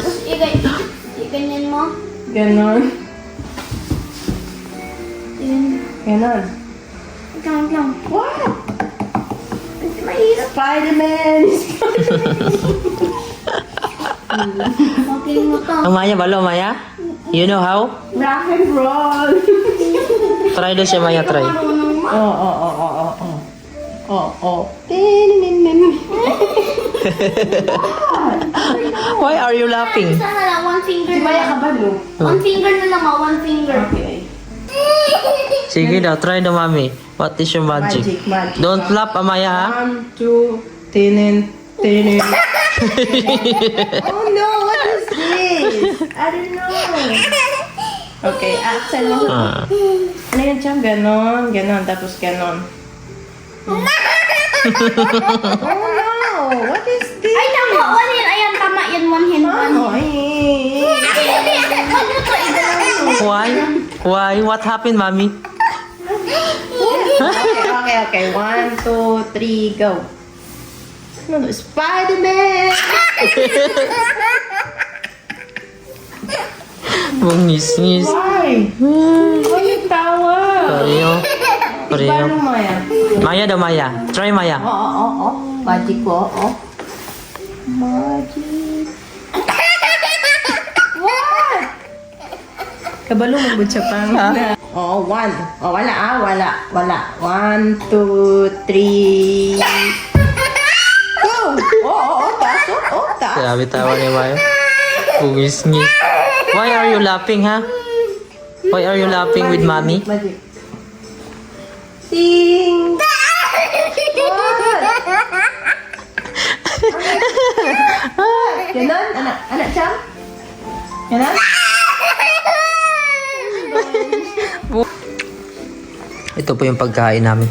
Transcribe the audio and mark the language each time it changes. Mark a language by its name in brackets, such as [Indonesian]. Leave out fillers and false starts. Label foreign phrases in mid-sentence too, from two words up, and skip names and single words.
[Filipino] Iganyan mo. ganon. Yun. Ganon. Wait lang. [English] What? [Filipino] Mahirap. Spider-Man! Hawakin mo to. [Cebuano] Amaya, balo, Amaya? [English] You know how? Rock and roll! [Filipino] Try daw siya, Maya, try. Oh. [English] Why are you laughing? [Filipino] Isa na lang, [English] one finger [Filipino] Si na Maya lang. [Cebuano] kabalo. [English] One finger [Filipino] na lang, [English] one finger. Okay. [Filipino] Sige daw, try daw, Mami. [English] What is your magic? Magic. Don't laugh, Amaya, ha? 1, 2, tinin. Oh no, what is this? I don't know. [Filipino] Okay, Axel mo. Ano yun, Cham? Ganon. Tapos ganon. [English] Oh no, what is this? [Filipino] Ay, tama. [English] One hand. [Filipino] Ayan, tama yan. [English] One hand. [Filipino] Ano? [English] Why? What happened, Mami? Okay. 1, 2, 3, go. No, Spider-Man! [Filipino] Bungis-ngis. [English] Why? Why you tawa? [Filipino] Pareho. Paano, Maya? Maya daw, Maya. Try, Maya. Oh. Magic ko, oh. Magic. [Cebuano] What? Kabalo mo ba siya pang? [Filipino] Oh, 1. Oh, wala. 1, 2, 3. Go! Oh, taas. Grabe tawa ni Maya. Bungis-ngis. [English] Why are you laughing, ha? Why are you laughing with mommy? Magic. Ting! [Filipino] Ganon? Anak Cham? Ganon? Ito po yung pagkain namin.